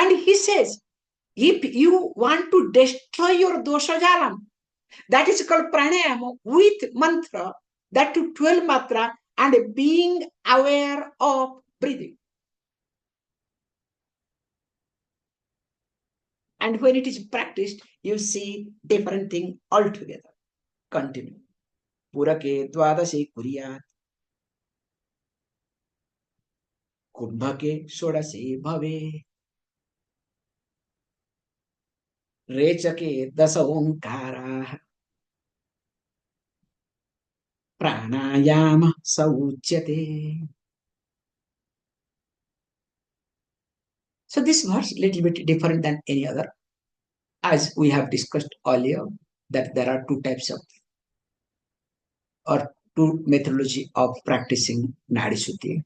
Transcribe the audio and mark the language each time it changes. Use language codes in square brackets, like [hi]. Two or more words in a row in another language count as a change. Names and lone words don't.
[en] And he says, if you want to destroy your [sa] dosha jalam, [en] that is called pranayama with mantra, that to 12 matra, and being aware of breathing. And when it is practiced, you see different thing altogether. Continue. [sa] Purake dvadase kuriyat. Kumbhake shodase bhave. Rechake dasa omkara. Pranayama sauchyate. [en] So this verse little bit different than any other. As we have discussed earlier, that there are two types of or two methodology of practicing Nadi Shuddhi.